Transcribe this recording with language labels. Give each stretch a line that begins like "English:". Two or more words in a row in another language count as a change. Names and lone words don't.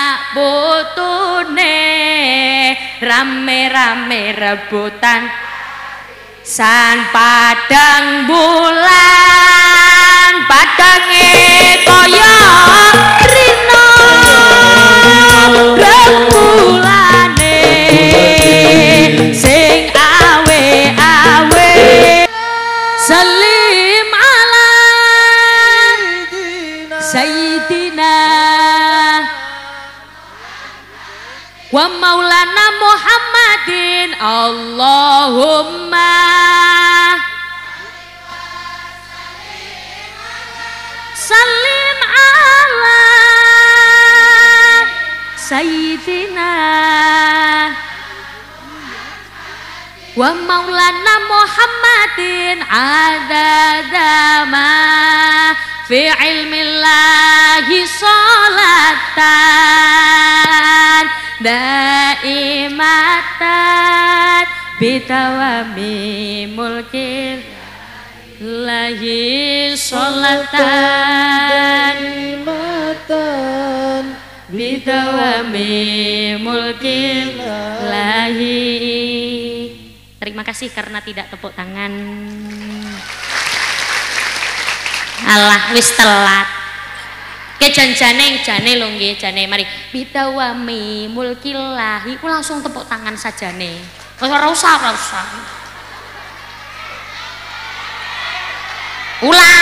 Javanese: putune rame-rame rebutan san padang bulan padange kaya rino remulane sing awe-awe
Arabic: سلم على سيدنا ومولانا محمد اللهم سلم على سيدنا ومولانا محمد عدد ما في علم الله صلاة دائمة بدوام ملك الله صلاة matan بدوام ملك الله.
Indonesian: Terima kasih karena tidak tepuk tangan.
Javanese: Alah wis telat. Ke jane lho nggih jane mari
Arabic: بدوام ملك الله
Javanese: ku langsung tepuk tangan sajane. Ora usah. Ulang.